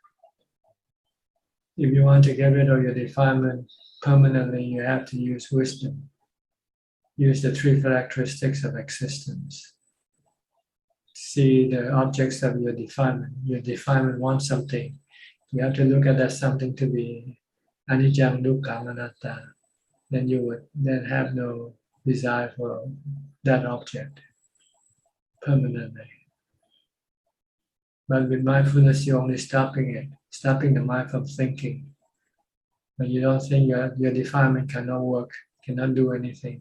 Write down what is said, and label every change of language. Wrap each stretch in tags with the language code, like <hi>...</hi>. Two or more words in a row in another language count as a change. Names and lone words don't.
<en>If you want to get rid of your defilement permanently, you have to use wisdom. Use the three characteristics of existence. See the objects of your defilement. Your defilement wants something. You have to look at that something to be</en> <pi>anicca, dukkha, anatta.</pi> <en>then you would then have no desire for that object permanently. But with mindfulness, you're only stopping the mind from thinking. But you don't think your defilement cannot work, cannot do anything.</en>